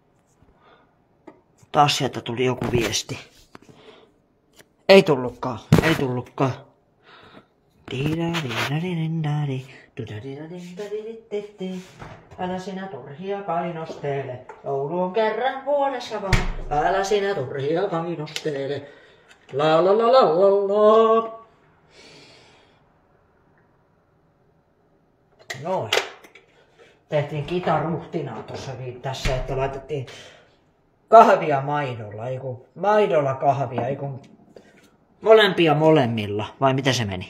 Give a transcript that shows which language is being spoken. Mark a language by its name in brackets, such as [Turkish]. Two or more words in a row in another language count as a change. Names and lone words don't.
[Finnish] Taas sieltä tuli joku viesti. Ei tullutkaan. Älä sinä turhia kainostele. Joulu on kerran vuodessa vaan. Älä sinä turhia kainostele. La la la la la la. Noin. Tehtiin kitaruhtinaa tossakin tässä, että laitettiin kahvia maidolla, maidolla kahvia, molempia molemmilla, vai mitä se meni?